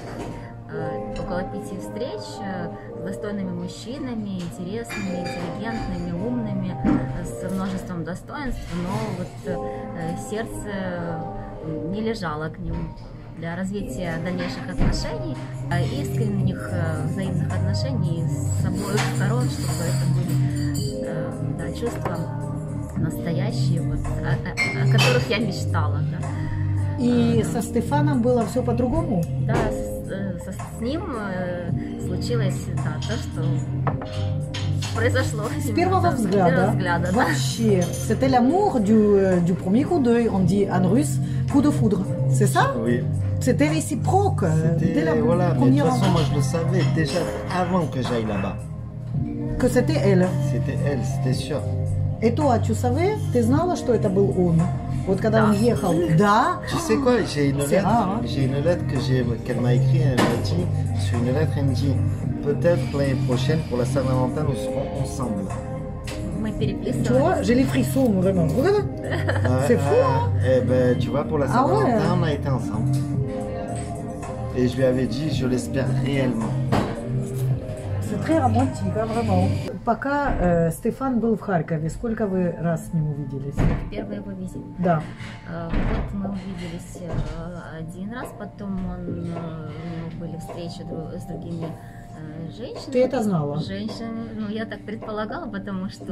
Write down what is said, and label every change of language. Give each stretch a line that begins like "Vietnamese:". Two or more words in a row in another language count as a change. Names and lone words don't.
Russian: около 5 встреч с достойными мужчинами, интересными, интеллигентными, умными, с множеством достоинств, но вот сердце не лежало к ним для развития дальнейших отношений, искренних взаимных отношений с обоих сторон, чтобы это были чувства настоящие, вот, о которых я мечтала. Да. И со Стефаном было все по-другому? Да, с ним случилось то, что произошло. С первого взгляда? С первого взгляда, да. Вообще,
French: c'était l'amour du premier coup d'œil, on dit en russe, coup de foudre, c'est ça? Oui. C'était réciproque. Voilà, mais de toute façon, moi je le savais déjà avant que j'aille là-bas. Que c'était elle. C'était elle, c'était sûr. Et toi, tu savais?
Russian: Ты знала, что это был он? Вот когда он ехал. Да.
French: Tu sais quoi? J'ai une lettre. Rare, hein? J'ai une lettre qu'elle m'a écrite. Elle m'a dit sur une lettre, elle me dit peut-être l'année prochaine pour la Saint-Valentin nous serons ensemble. Tu vois, j'ai les frissons vraiment. C'est fou, hein? Eh ben, tu vois, pour la Saint-Valentin, on a été ensemble. Et je lui avais dit, je l'espère réellement. C'est très romantique, hein, vraiment.
Russian: Пока Стефан был в Харькове, сколько вы раз с ним увиделись? Первый его визит? Да. Вот мы увиделись один раз, потом у него были встречи с другими женщинами. Ты это знала? Женщинами, ну я так предполагала, потому что...